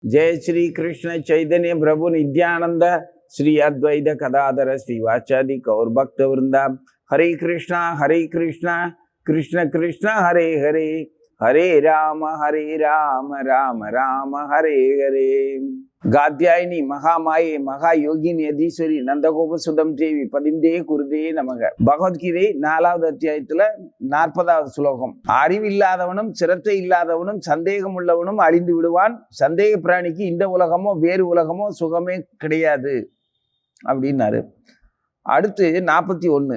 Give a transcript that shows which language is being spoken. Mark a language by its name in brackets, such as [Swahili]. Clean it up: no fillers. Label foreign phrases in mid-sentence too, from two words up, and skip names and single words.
[Sanskrit] जय श्री कृष्ण चैतन्य प्रभु नित्यानंद श्री अद्वैत कदाधर श्रीवाचादि गौर भक्त वृंदा। हरे कृष्णा कृष्ण कृष्ण हरे हरे, हरे राम राम राम हरे हरे। गात्यायनी महामाये महायोगिनी यदीश्वरी नंदगोप सुदम देवी पतिन्ते कुरुते नमः. [Tamil] பகவத்கீதை 4வது அத்தியாயத்துல 40வது ஸ்லோகம். அறிவில்லாதவனும் சிரத்தை இல்லாதவனும் சந்தேகம் உள்ளவனும் அழிந்து விடுவான். சந்தேக பிராணிக்கு இந்த உலகமோ வேறு உலகமோ சுகமே கிடையாது அப்படின்னாரு. அடுத்து 41.